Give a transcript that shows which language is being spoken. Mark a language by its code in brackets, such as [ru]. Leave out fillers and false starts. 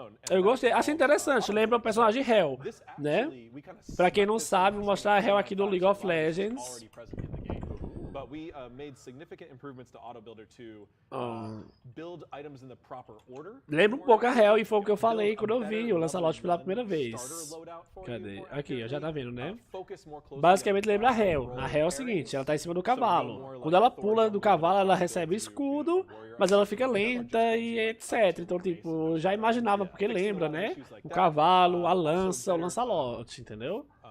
[pt] Eu gostei, achei interessante, lembra o personagem Hell, né? Pra quem não sabe, vou mostrar a Hell aqui do League of Legends. [en] But we made significant improvements to AutoBuilder to build items in the proper order. [pt] Lembra um pouco a Hell e foi o que eu falei quando eu vi o Lancelot pela primeira vez. Cadê? Aqui, já tá vendo, né? Basicamente lembra a Hell. A Hell é o seguinte, ela tá em cima do cavalo. Quando ela pula do cavalo, ela recebe escudo, mas ela fica lenta e etc. Então, tipo, já imaginava, porque lembra, né? O cavalo, a lança, o Lancelot, entendeu?